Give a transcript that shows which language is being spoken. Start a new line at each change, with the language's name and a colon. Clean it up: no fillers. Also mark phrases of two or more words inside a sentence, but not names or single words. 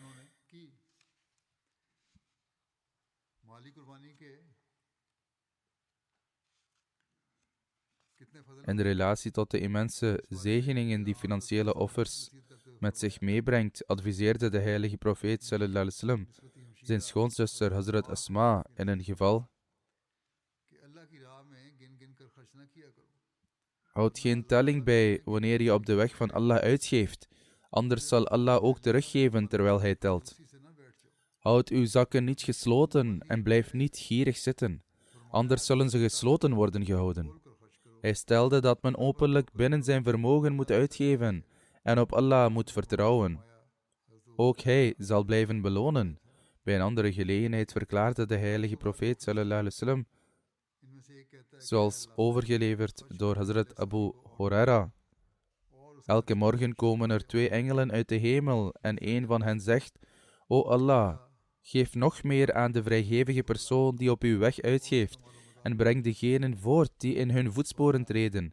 Dutch: In de relatie tot de immense zegeningen die financiële offers met zich meebrengt, adviseerde de heilige profeet
Arabic: صلى الله عليه وسلم
Dutch: zijn schoonzuster Hazrat Asma in een geval: houd geen telling bij wanneer je op de weg van Allah uitgeeft, anders zal Allah ook teruggeven terwijl hij telt. Houd uw zakken niet gesloten en blijf niet gierig zitten, anders zullen ze gesloten worden gehouden. Hij stelde dat men openlijk binnen zijn vermogen moet uitgeven en op Allah moet vertrouwen. Ook hij zal blijven belonen. Bij een andere gelegenheid verklaarde de heilige profeet
Arabic: صلى الله عليه وسلم,
Dutch: zoals overgeleverd door Hazrat Abu Huraira: elke morgen komen er 2 engelen uit de hemel en één van hen zegt: O Allah, geef nog meer aan de vrijgevige persoon die op uw weg uitgeeft en breng degenen voort die in hun voetsporen treden.